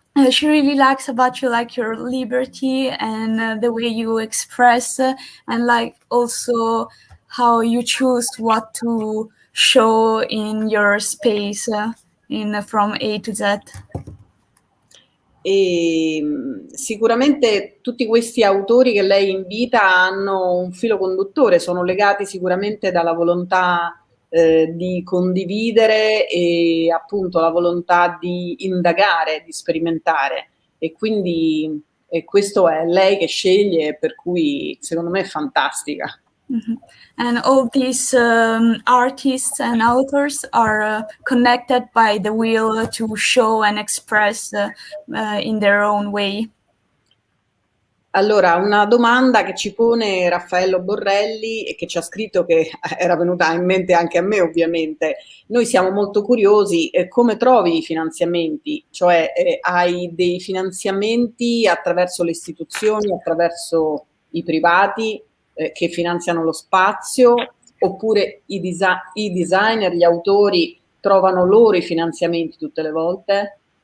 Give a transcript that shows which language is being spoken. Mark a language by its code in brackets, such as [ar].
[en] She really likes about you, like your liberty and the way you express, and like also how you choose what to show in your space, from A to Z. [it] E sicuramente tutti questi autori che lei invita hanno un filo conduttore, sono legati sicuramente dalla volontà di condividere e appunto la volontà di indagare, di sperimentare, e quindi questo è lei che sceglie, per cui secondo me è fantastica. Mm-hmm. [en] And all these artists and authors are connected by the will to show and express in their own way. [it] Allora, una domanda che ci pone Raffaello Borrelli e che ci ha scritto, che era venuta in mente anche a me ovviamente. Noi siamo molto curiosi, come trovi i finanziamenti? Cioè hai dei finanziamenti attraverso le istituzioni, attraverso i privati che finanziano lo spazio, oppure i designer, gli autori trovano loro i finanziamenti tutte le volte?